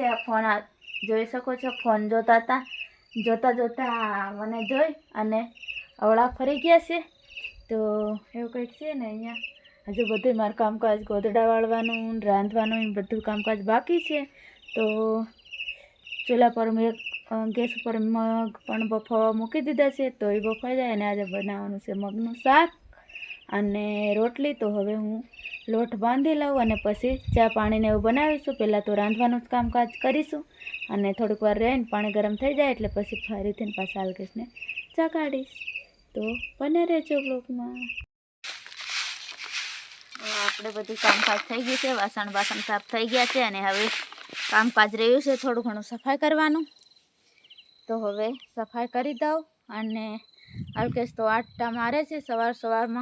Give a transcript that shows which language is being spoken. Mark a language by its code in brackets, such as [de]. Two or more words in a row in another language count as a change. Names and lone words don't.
[gu] આ ફોન જોઈ શકો છો, ફોન જોતા હતા. જોતા જોતા મને જોઈ અને અવળા ફરી ગયા છે। તો એવું કંઈક છે ને અહીંયા હજુ બધું મારું કામકાજ ગોદડા વાળવાનું રાંધવાનું બધું કામકાજ બાકી છે। તો ચૂલા પર ગેસ પર મગ પણ બફાવા મૂકી દીધા છે। તો એ બફાઈ જાય અને આજ બનાવવાનું છે મગનું શાક અને રોટલી। તો હવે હું લોટ બાંધી લઉં અને પછી ચા પાણી ને એવું બનાવીશું। પહેલા તો રાંધવાનું જ કામકાજ કરીશું અને થોડીક વાર રહીને પાણી ગરમ થઈ જાય એટલે પછી ફરીથીને પાછા અલકેશને ચા કાઢીશ। તો બને રહેજો બ્લૉગમાં। આપણે બધું કામકાજ થઈ ગયું છે, વાસણ બાસણ સાફ થઈ ગયા છે અને હવે કામકાજ રહ્યું છે થોડું ઘણું સફાઈ કરવાનું। તો હવે સફાઈ કરી દઉં અને અલ્કેશ તો આટા મારે છે સવારમાં।